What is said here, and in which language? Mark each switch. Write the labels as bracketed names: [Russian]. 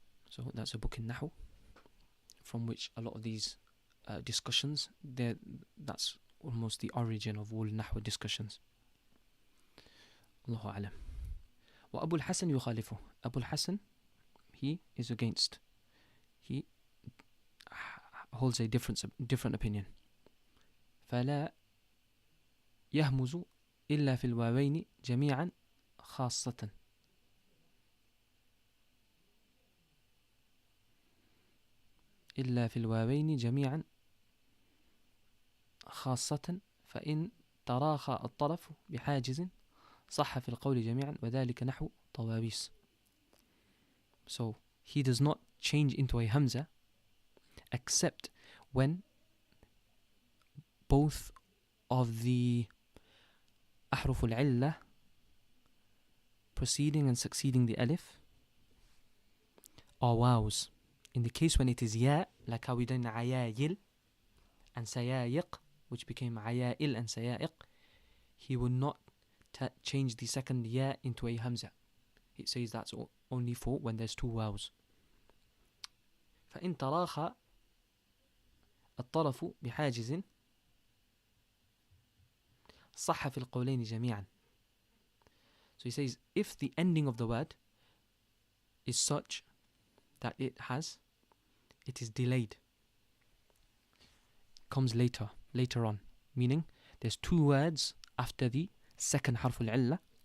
[English] So that's a book in Nahu, from which a lot of these discussions, that's almost the origin of all Nahwa discussions. [Arabic] Allahu Alam. Wa Abu al-Hasan yukhalifu. [English] Abu al-Hasan, he is against. He holds a different opinion. [Arabic] فلا يهمز إلا في الواوين جميعا خاصة. إلا في الواوين جميعا خاصة فإن تراخى الطرف بحاجز صح في القول جميعا وذلك نحو طواويس. [English] So he does not change into a hamza except when both of the [Arabic] أحرف العلة [English] preceding and succeeding the alif are waws. In the case when it is ya, like how we done ayayil and sayayiq, which became ayail and sayayiq, he will not change the second ya into a hamza. It says that's only for when there's two waws. [Arabic] فإن تراخى الطرف بحاجز صح في القولين جميعا. [English] So he says if the ending of the word is such that it is delayed, comes later on, meaning there's two words after the second harf al-illa.